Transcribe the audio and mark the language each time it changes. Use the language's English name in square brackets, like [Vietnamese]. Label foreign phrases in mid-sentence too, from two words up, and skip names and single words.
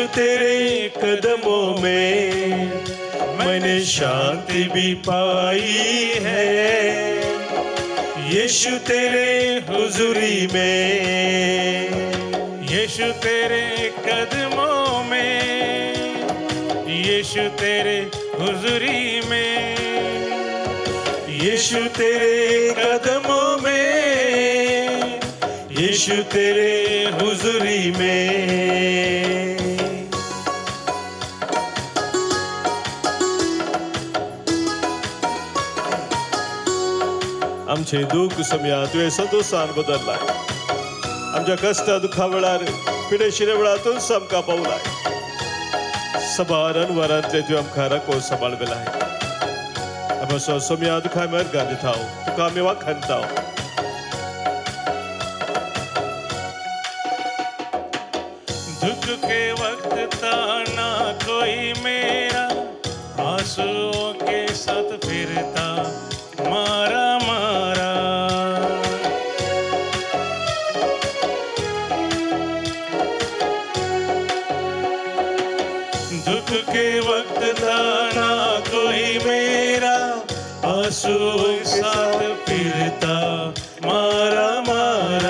[Hindi] तेरे कदमों में मैंने शांति भी पाई है यीशु तेरे हुजूरी में यीशु तेरे कदमों में यीशु तेरे हुजूरी में यीशु तेरे कदमों में यीशु तेरे हुजूरी में [Konkani] आमचे दुःख सोम्या तुवें संतोषान बदललाय आमच्या कश्टा दुखा वेळार पिडेशिरे वेळातून आमकां पावलाय सबार अनवरांतले तुवें आमकां राखून सांबाळवेलाय आमचो सोम्या तुका आमी अर्घां दिताव तुका आमी वाखणताव [Hindi] दुख के वक्त था ना कोई मेरा, आंसुओं के साथ फिरता मारा मारा। दुख के वक्त था ना कोई मेरा, आंसुओं के साथ फिरता मारा मारा।